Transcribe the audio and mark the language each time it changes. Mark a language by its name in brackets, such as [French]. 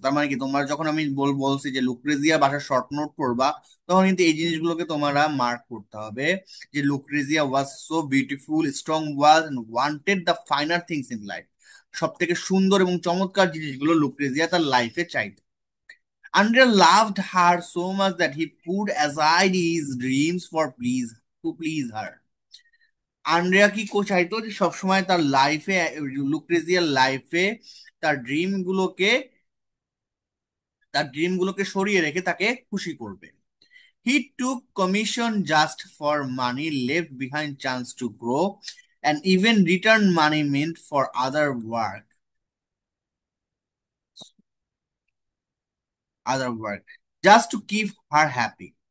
[Bangla] তার মানে কি, তোমার যখন আমি বলছি যে লুক্রেজিয়া ভাষার শর্ট নোট পড়বা, তখন কিন্তু এই জিনিসগুলোকে তোমরা মার্ক করতে হবে, যে [English] Lucrezia was so beautiful, strong, was and wanted the finer things in life. [Bangla] সব থেকে সুন্দর এবং চমৎকার জিনিসগুলো লুক্রেজিয়া তার লাইফে চাইত। [English] Andrea loved her so much that he put aside his dreams for please her. [Bangla] Andrea কি চাইতো, যে সবসময় তার লাইফে, লুক্রেজিয়ার লাইফে তার ড্রিম গুলোকে তার ড্রিম গুলোকে সরিয়ে রেখে তাকে খুশি করবে। [English] He took commission just for money, left behind chance to grow, and even return money meant for other work, just to keep her happy.